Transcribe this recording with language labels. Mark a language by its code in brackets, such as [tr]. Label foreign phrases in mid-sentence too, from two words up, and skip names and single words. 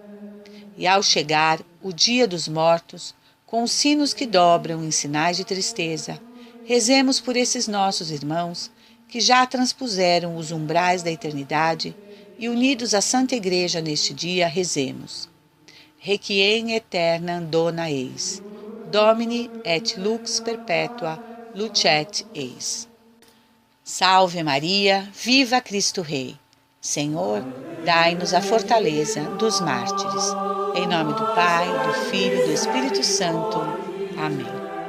[pt] E ao chegar o dia dos mortos, com os sinos que dobram em sinais de tristeza, rezemos por esses nossos irmãos que já transpuseram os umbrais da eternidade e, unidos à Santa Igreja neste dia, rezemos. [la] Requiem aeternam dona eis, Domini et lux perpetua lucet eis. [pt] Salve Maria, viva Cristo Rei. Senhor, dai-nos a fortaleza dos mártires. Em nome do Pai, do Filho e do Espírito Santo. Amém.